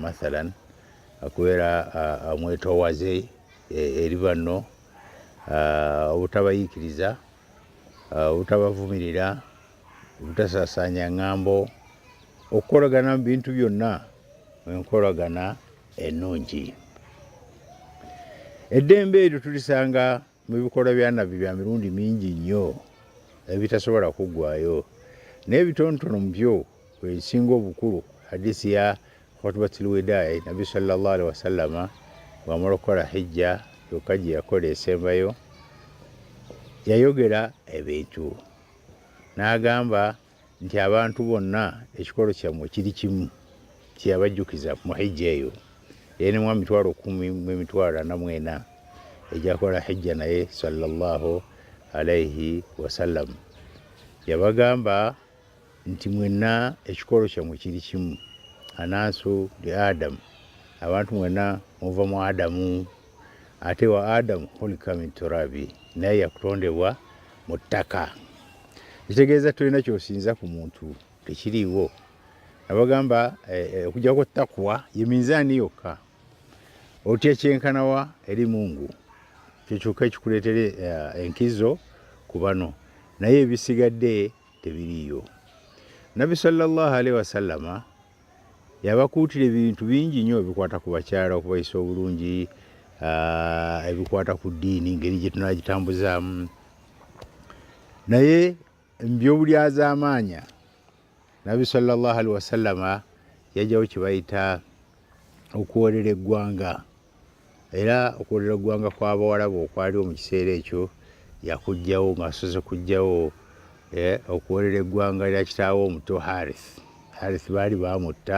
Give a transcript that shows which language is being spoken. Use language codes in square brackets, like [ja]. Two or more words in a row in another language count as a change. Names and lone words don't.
[lg] Mathalan okubeera amwetoowaze eri banno, obutabayiikiriza, obutabavumirira, obutasaasaanya ŋŋambo, okukolagana mu bintu byonna enkolagana ennungi. Eddembe eryo tulisanga mu bikolwa bya Nabbi bya mirundi mingi nnyo ebitasobola kuggwaayo, naye bitonotono mu byo ebisinga obukulu hadisi ya [ar] خطبة الوداع, [lg] Nabbi [ar] صلى الله عليه وسلم [lg] bw'amala okukola hijja yokka gye yakola esembayo, yayogera ebintu n'agamba nti abantu bonna ekikolo kyammwe kiri kimu, kyeyabajjukiza mu hijja eyo. Ye ne mu 10,000 ejakola hijja naye [ar] صلى الله عليه وسلم [lg] yabagamba nti mwenna ekikolo kyammwe kiri kimu. [ar] الناس لآدم, [lg] abantu mwenna muva mu Adamu, ate wa Adamu [ar] خلق من تراب, [lg] naye yakutondebwa mu ttaka. Kitegeeza tulina kyosinza ku muntu tekiriiwo. Abagamba okujjako takwa ye minzaani yokka, otya kyenkanawa eri Mungu, kyo kyokka ekikuleetere enkizo ku bano, naye ebisigadde tebiriiyo. Nabbi [ar] صلى الله عليه وسلم [lg] yabakuutira ebintu bingi nnyo ebikwata ku bakyala, okubayisa obulungi, ebikwata ku ddiini, ngeri gye tunaagitambuzaamu. Naye by'obulyazaamaanya, Nabbi [ar] صلى الله عليه وسلم [lg] yajjawo kye bayita okuwoolera eggwanga, era okuwoolera eggwanga kw'Abawarabu okwaliwo mu kiseera ekyo yakuggyawo, ng'asoze kuggyawo okuwoolera eggwanga lya kitaawe omuto Harith baali baamutta.